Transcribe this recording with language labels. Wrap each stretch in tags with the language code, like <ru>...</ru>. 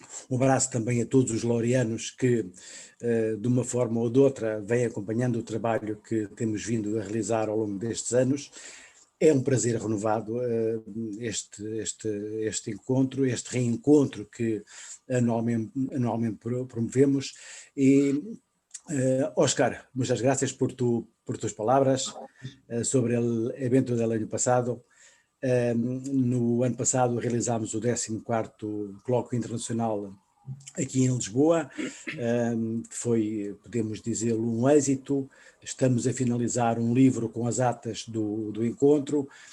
<pt>Um abraço também a todos os lorianos que, de uma forma ou de outra, vêm acompanhando o trabalho que temos vindo a realizar ao longo destes anos. É um prazer renovado este encontro, este reencontro que anualmente promovemos.</pt> <es>E, Óscar, muchas gracias por tus palabras sobre el evento del año pasado.</es> <pt>No ano passado realizámos o 14º Coloquio Internacional aqui em Lisboa. Foi, podemos dizê-lo, um êxito. Estamos a finalizar um livro com as atas do encontro.</pt>